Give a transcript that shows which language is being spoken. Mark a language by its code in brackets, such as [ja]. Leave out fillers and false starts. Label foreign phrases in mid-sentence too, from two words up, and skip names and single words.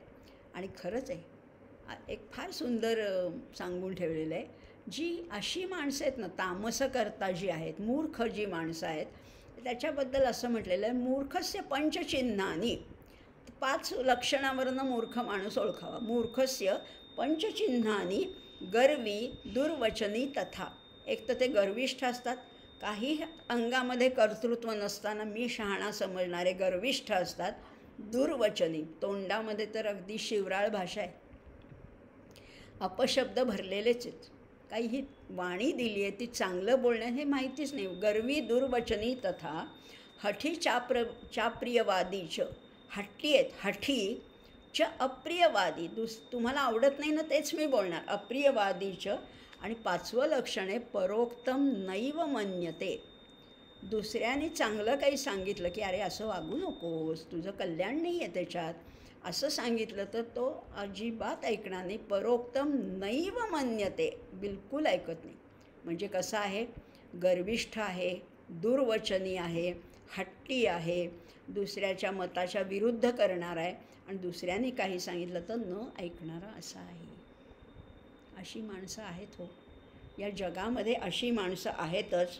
[mr] आणि खरंच आहे, एक फार सुंदर सांगून ठेवलेलं आहे. जी अशी माणसं आहेत ना, तामसं करता जी आहेत, मूर्ख जी माणसं आहेत, त्याच्याबद्दल असं म्हटलेलं आहे, [sa] मूर्खस्य पंचचिन्हानी. [mr] 5 लक्षणावरनं मूर्ख माणूस ओळखावा. [sa] मूर्खस्य पंचचिन्हानी गर्वी दुर्वचनी तथा. [mr] एक तर ते गर्विष्ठ असतात, काही अंगामध्ये कर्तृत्व नसताना मी शहाणा समजणारे गर्विष्ठ असतात. दुर्वचनी, तोंडामध्ये तर अगदी शिवराळ भाषा आहे, अपशब्द भरलेलेच आहेत. काही ही वाणी दिली आहे ती चांगलं बोलणं हे माहितीच नाही. [sa] गर्वी दुर्वचनी तथा हठी चाप्रियवादीच. [mr] हट्टी आहेत, [sa] हठी च अप्रियवादी. [mr] तुम्हाला आवडत नाही ना तेच मी बोलणार. अप्रियवादीच. आणि 5वं लक्षण आहे [sa] परोक्तम नैव मन्यते. [mr] दुसऱ्याने चांगलं काही सांगितलं की अरे असं वागू नकोस, तुझं कल्याण नाही आहे त्याच्यात, असं सांगितलं तर तो अजिबात ऐकणार नाही. [sa] परोक्तम नैव मन्यते, [mr] बिलकुल ऐकत नाही. म्हणजे कसं आहे? गर्विष्ठ आहे, दुर्वचनी आहे, हट्टी आहे, दुसऱ्याच्या मताच्या विरुद्ध करणार आहे आणि दुसऱ्याने काही सांगितलं तर न ऐकणारा असा आहे. अशी माणसं आहेत हो, या जगामध्ये अशी माणसं आहेतच.